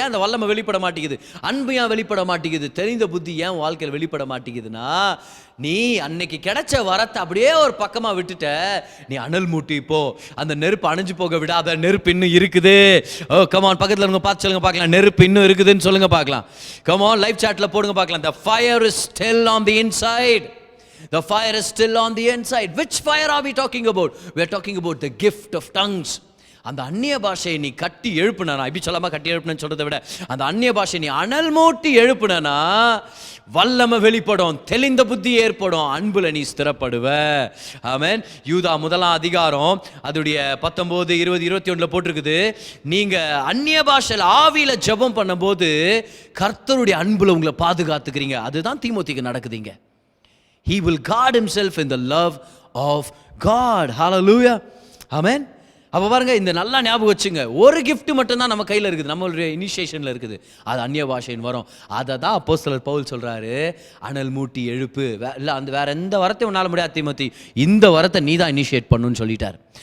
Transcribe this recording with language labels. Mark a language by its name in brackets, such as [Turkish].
[Tamil] ஏன் அந்த வல்லமை வெளிப்பட மாட்டேங்குது? அன்பு ஏன் வெளிப்பட மாட்டேங்குது? தெரிந்த புத்தி ஏன் வாழ்க்கையில் வெளிப்பட மாட்டேங்குதுன்னா, நீ அன்னைக்கு கிடைச்ச வரத்தை அப்படியே ஒரு பக்கமாக விட்டுட்ட. நீ அனல் மூட்டி போ, அந்த நெருப்பு அணைஞ்சு போக விடாத. நெருப்பு இன்னும் இருக்குது. ஓ கமான், பக்கத்தில் இருங்க பார்த்து சொல்லுங்க பார்க்கலாம், நெருப்பு இன்னும் இருக்குதுன்னு சொல்லுங்க பார்க்கலாம். கமான், லைவ் சாட்டில் போடுங்க பார்க்கலாம். [English] The fire is still on the inside. The fire is still on the inside. Which fire are we talking about? We are talking about the gift of tongues. [Tamil] அந்த அந்நிய பாஷையை நீ கட்டி எழுப்புனா, இப்படி சொல்லாம கட்டி எழுப்புனு சொல்றதை விட, அந்த அந்நிய பாஷை நீ அனல் மூட்டி எழுப்புனா வல்லமை வெளிப்படும், தெளிந்த புத்தி ஏற்படும், அன்புல நீ ஸ்திரப்படுவ. ஆமென். யூதா 1 அதிகாரம் அதோடைய 19, 20, 21 போட்டிருக்குது. நீங்க அந்நிய பாஷையில் ஆவியில ஜெபம் பண்ணும்போது கர்த்தருடைய அன்புல உங்களை பாதுகாத்துக்கிறீங்க. அதுதான் தீமோத்திக்கு நடக்குதுங்க. [English] He will guard himself in the love of God. Hallelujah. Amen. [Tamil] அப்போ பாருங்க, இந்த நல்லா ஞாபகம் வச்சுங்க, ஒரு கிஃப்ட் மட்டும்தான் நம்ம கையில் இருக்குது, நம்மளுடைய இனிஷியேஷனில் இருக்குது. அது அந்நிய பாஷையின் வரும். அதை தான் அப்போஸ்தலர் பவுல் சொல்கிறாரு, அனல் மூட்டி எழுப்பு. இல்லை, அந்த வேற எந்த வரத்தையும் உன்னால் முடியாது தீமோத்தி, இந்த வரத்தை நீ தான் இனிஷியேட் பண்ணுன்னு சொல்லிட்டார்.